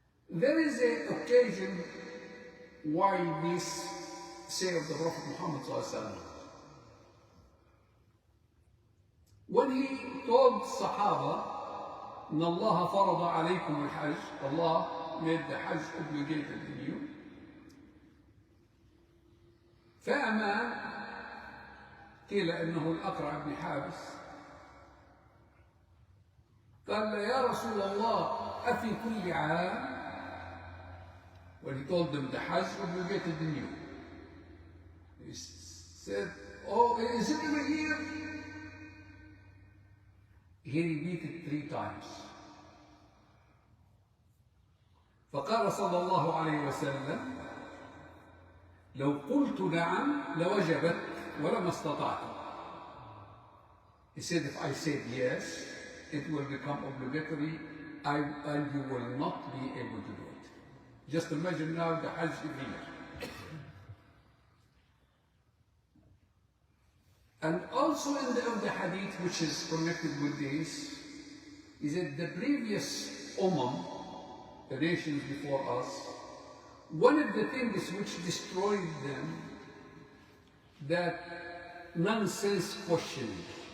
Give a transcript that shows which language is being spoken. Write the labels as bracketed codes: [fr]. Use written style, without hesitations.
[en] There is an occasion why we say of the Prophet Muhammad ﷺ. When he told Sahaba, [ar] إن الله فرض عليكم الحج, [en] Allah made the Hajj obligated in you. [ar] فأما قيل إنه الأقرع بن حابس قال يا رسول الله أفي كل عام. [en] When he told them the Hajj obligated in you, he said, oh, is it every year? He repeated 3 times. [ar] فقال صلى الله عليه وسلم لو قلت نعم لوجبت ولما استطعت. [en] He said, if I said yes, it will become obligatory and you will not be able to do it. Just imagine now the Hajj every year. And also in the hadith, which is connected with this, is that the previous the nations before us, one of the things which destroyed them, that nonsense questioning.